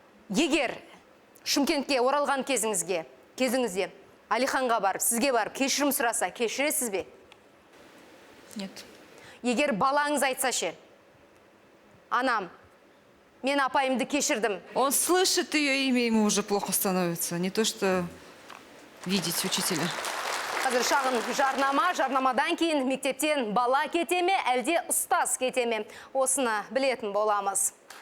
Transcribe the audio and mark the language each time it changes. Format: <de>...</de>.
<kk>Егер Шымкентке оралған кезіңізде Алиханға барып, сізге барып, кешірім сұраса, кешіресіз бе?</kk> <ru>Нет.</ru> <kk>Егер балаңыз айтса ше, анам, мен апайымды кешірдім.</kk> <ru>Он слышит ее имя, ему уже плохо становится. Не то, что видеть учителя.</ru> <kk>Қазір шағын жарнамадан кейін мектептен бала кете ме, әлде ұстаз кете ме? Осыны білетін боламыз.</kk>